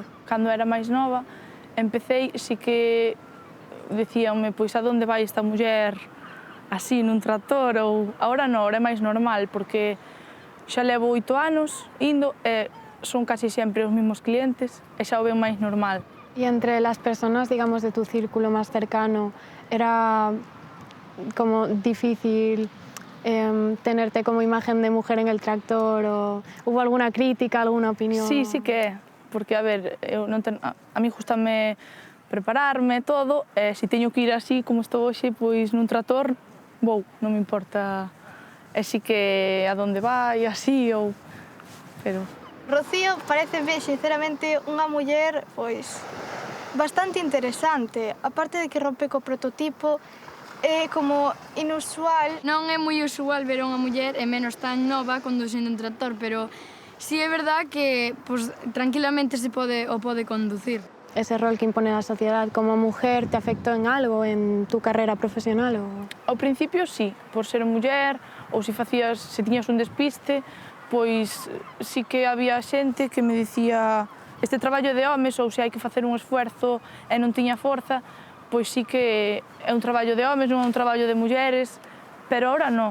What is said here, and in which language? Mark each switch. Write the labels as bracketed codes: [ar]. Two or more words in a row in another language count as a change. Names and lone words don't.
[gl] Cando era máis nova, empecé, si que decíanme, pois, a donde vai esta muller así nun tractor ou... Ahora non, ahora é máis normal, porque xa levo 8 anos indo e son casi sempre os mesmos clientes e xa o ven máis normal. [es] Y entre las personas, digamos, de tu círculo más cercano, era como difícil tenerte como imagen de mujer en el tractor o hubo alguna crítica, alguna opinión? [gl] Sí, sí que é, porque, a ver, eu non ten... a mí gustame prepararme todo e se teño que ir así como estou hoxe, pois nun tractor, vou, non me importa e si que a donde vai, así ou... pero... Rocío pareceme, sinceramente, unha muller, pois, bastante interesante. Aparte de que rompe co prototipo, é como inusual. Non é moi usual ver unha muller, e menos tan nova, conducindo un tractor, pero sí é verdad que pues, tranquilamente se pode conducir. [es] ¿Ese rol que impone la sociedad como mujer te afectó en algo en tu carrera profesional? [gl] Ao principio, sí, por ser muller, ou se tiñas un despiste, pois sí que había xente que me dicía este traballo de homes ou se hai que facer un esfuerzo e non tiña forza, pois sí que é un traballo de homes, non é un traballo de mulleres, pero ahora non.